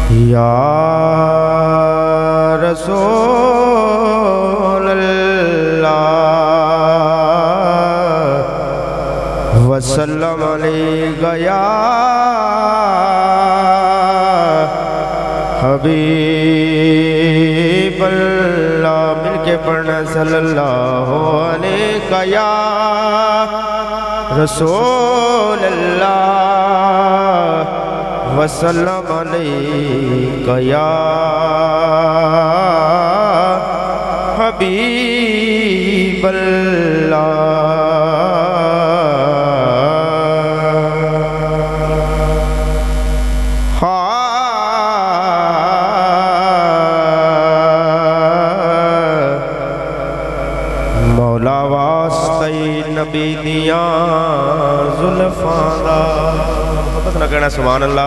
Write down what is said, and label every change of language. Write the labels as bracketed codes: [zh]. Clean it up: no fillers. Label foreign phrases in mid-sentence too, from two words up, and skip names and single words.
[ar] يا رسول الله وسلم عليك يا حبيب الله. [ur] مل کے پڑھنا [ar] صلى الله عليك يا رسول الله وسلم عليك يا حبيب الله. [pa] مولا واسطے نبی دیاں زلفاں دا نا کہنا [ar] سبحان الله.